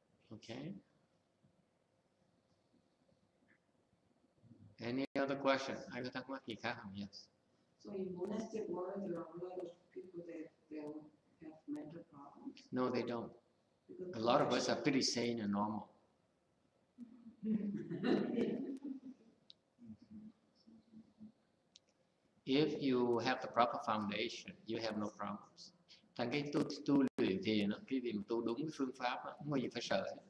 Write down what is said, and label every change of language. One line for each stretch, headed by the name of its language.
English: Okay. Any other question?
Vietnamese: Ai có thắc mắc gì khác không?
English: Yes. So in monastic world, there are a lot of people that they'll have mental problems. No, they don't. A lot of us are pretty sane and normal. If you have the proper foundation, you have no problems.
Vietnamese: Thành cái tu luyện thiền, cái việc tu đúng cái phương pháp, không có gì phải sợ.